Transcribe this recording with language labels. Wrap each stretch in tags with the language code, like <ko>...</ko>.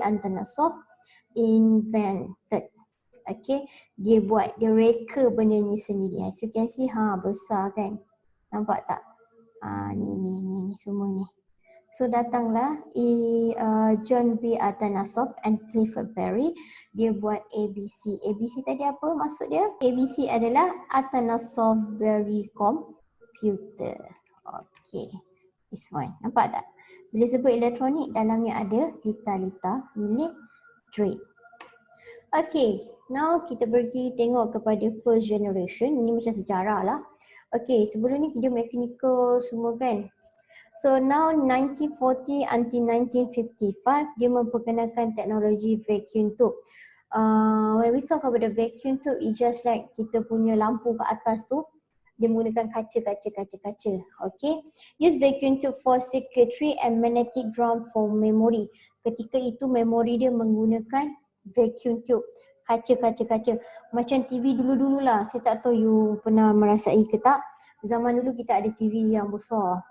<ms>Atanasov invented. Okay, dia reka benda ni sendiri.</ms> <en>As you can see,</en> <ms>besar kan? Nampak tak? Ni semua ni. So datanglah John V. Atanasov and Clifford Berry. Dia buat ABC. ABC tadi apa maksud dia? ABC adalah Atanasov Berry computer. Okay, this one. Nampak tak? Bila sebut elektronik, dalamnya ada litar-litar elektrik. Okay, now kita pergi tengok kepada</ms> <en>first generation.</en> <ms>Ini macam sejarah lah. Okay, sebelum ni kita mechanical semua kan. So now 1940 until 1955, dia memperkenalkan teknologi vacuum tube.</ms> <en>When we talk about the vacuum tube, it's just like</en> <ms>kita punya lampu ke atas tu, dia menggunakan kaca. Okay.</ms> <en>Use vacuum tube for circuitry and magnetic drum for memory.</en> <ms>Ketika itu memori dia menggunakan vacuum tube. Kaca. Macam TV dulu-dulu lah. Saya tak tahu you pernah merasai ke tak. Zaman dulu kita ada TV yang besar.</ms>